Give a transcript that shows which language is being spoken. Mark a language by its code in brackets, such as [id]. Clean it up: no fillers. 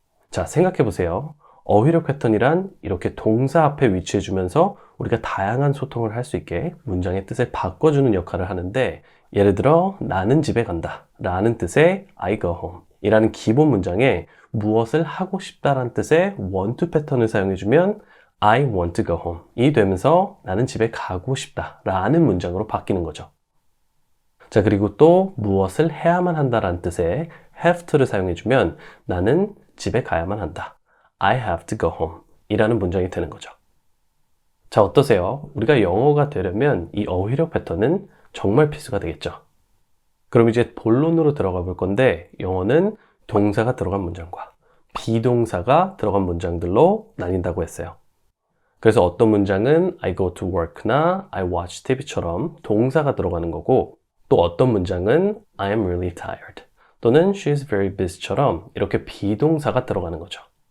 [ko] 자, 생각해 보세요. 어휘력 패턴이란 이렇게 동사 앞에 위치해 주면서 우리가 다양한 소통을 할 수 있게 문장의 뜻을 바꿔주는 역할을 하는데 예를 들어 나는 집에 간다 라는 뜻의 I go home 이라는 기본 문장에 무엇을 하고 싶다라는 뜻의 want to 패턴을 사용해주면 [en] I want to go home [ko] 이 되면서 나는 집에 가고 싶다 라는 문장으로 바뀌는 거죠. 자, 그리고 또 무엇을 해야만 한다라는 뜻의 have to를 사용해주면 나는 집에 가야만 한다. [en] I have to go home [ko] 이라는 문장이 되는 거죠. 자, 어떠세요? 우리가 영어가 되려면 이 어휘력 패턴은 정말 필수가 되겠죠. 그럼 이제 본론으로 들어가 볼 건데 영어는 동사가 들어간 문장과 비동사가 들어간 문장들로 나뉜다고 했어요. 그래서 어떤 문장은 I go to work나 I watch TV처럼 동사가 들어가는 거고 또 어떤 문장은 [en] I am really tired [ko] 또는 [en] she is very busy [ko] 처럼 이렇게 비동사가 들어가는 거죠.